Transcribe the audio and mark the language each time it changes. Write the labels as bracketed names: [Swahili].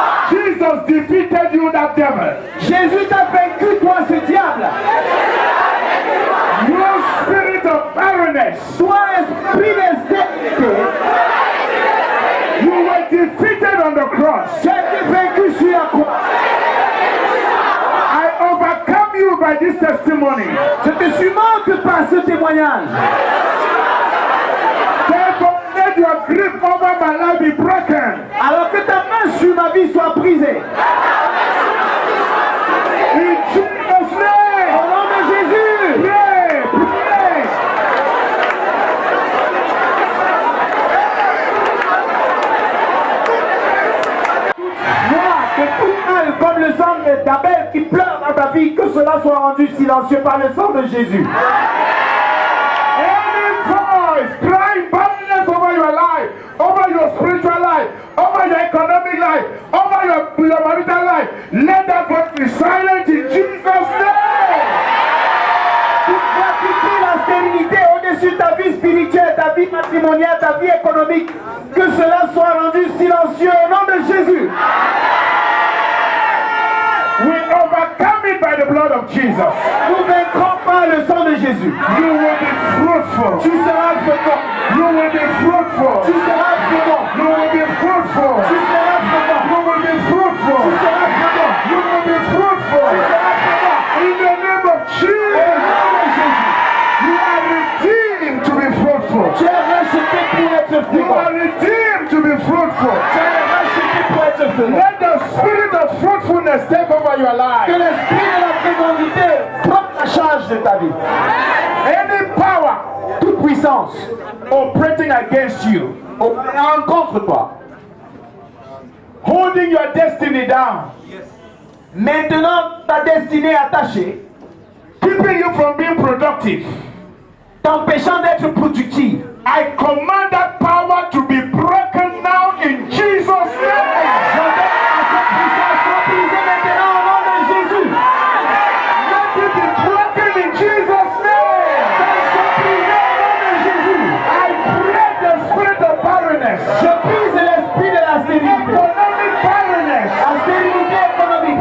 [English] Jesus defeated you, that devil. [French] Jésus t'a vaincu, toi, ce diable. [English] You spirit of barrenness, [French] Toi, esprit de stérilité, [English] you were defeated on the cross. [French] tu as été vaincu sur la croix. [English] I overcome you by this testimony. [French] Je te suis manque par ce témoignage. [English] Therefore, let your grip over my life be broken. [French] Alors que ta main sur ma vie soit brisée. [English] In Jesus' [French] Au [English] name, [French] nom de Jésus, [English] pray, pray. [French] moi, que tout mal comme le sang d'Abel qui pleure dans ta vie, que cela soit rendu silencieux par le sang de Jésus. [English] Any voice crying badness over your life, over your spiritual life, over your economic life, over your marital life, let that voice be silent in Jesus' name. [French] Toute voix qui crie la stérilité au est sur ta vie spirituelle, ta vie matrimoniale, ta vie économique, que cela soit rendu silencieux au nom de Jésus. [English] We overcome it by the blood of Jesus. [French] Nous vaincrons par le sang de Jésus. [English] You will be fruitful. [French] Tu seras fécond. [English] You will be fruitful. [French] Tu seras fécond. [English] You will be fruitful. [French] Tu seras fécond. [English] You will be fruitful. [French] Tu seras fécond. [English] You will be fruitful. [French] Tu seras fécond. [English] In the name of Jesus. [French] Au nom de Jésus. [English] You are redeemed to be fruitful. [French] Tu es racheté pour être [English] You [French] fécond. [English] are redeemed to be fruitful. [French] Tu es racheté pour être fécond. [English] Let the spirit of fruitfulness take over your [French] Que [English] life. [French] l'esprit de la fécondité prenne la charge de ta vie. [English] Any power [French] Toute puissance [English] operating against you, [French] opérant contre toi, [English] holding your destiny down, [French] maintenant ta destinée attachée, [English] keeping you from being productive, [French] t'empêchant d'être productif. [English] I command that power to be broken now in Jesus' name. [French] J'ordonne à cette puissance soit brisée maintenant au nom de Jésus. [English] Let it be broken in Jesus' name. [French] Qu'elle soit brisée au nom de Jésus. [English] I break the spirit of barrenness, [French] Je brise l'esprit de la stérilité. [English] economic barrenness. [French] La stérilité économique.